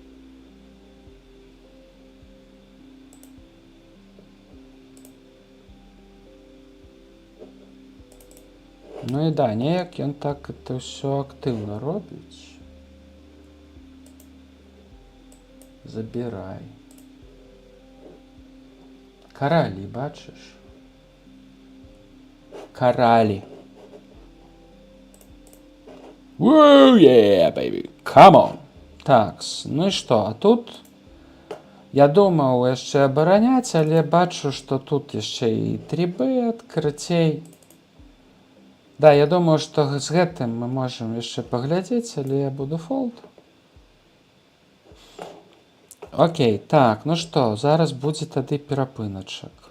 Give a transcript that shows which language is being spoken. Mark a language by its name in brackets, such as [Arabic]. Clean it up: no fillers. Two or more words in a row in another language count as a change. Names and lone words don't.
[Belarusian] Ну і да, неяк ён так это ўсё актыўна робіць. Забірай. Каралі, бачыш? Каралі. [English] Woo, yeah, baby. Come on. [Belarusian] Такс, ну і што, а тут я думаў яшчэ абараняць, але бачу, што тут яшчэ і трибэт, карацей. Да, я думаю, што з гэтым мы можам яшчэ паглядзець, але я буду фолд. Окей, так, ну што, зараз будзе тады перапыначак.